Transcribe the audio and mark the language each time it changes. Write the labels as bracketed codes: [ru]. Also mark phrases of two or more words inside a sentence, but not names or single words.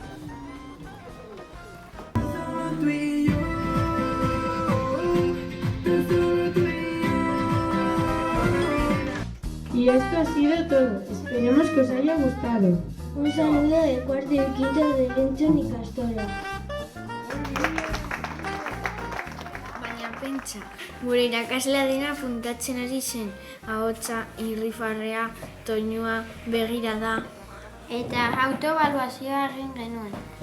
[es] Y esto ha sido todo. Esperemos que os haya gustado. Un saludo de cuarto y quinto de Erentzun Ikastola. [eu] Baina pentsa, gure irakaslea dena puntatzen ari zen. Ahotsa, irrifarrea, toinua, begirada. Eta autoebaluazioa egin genuen.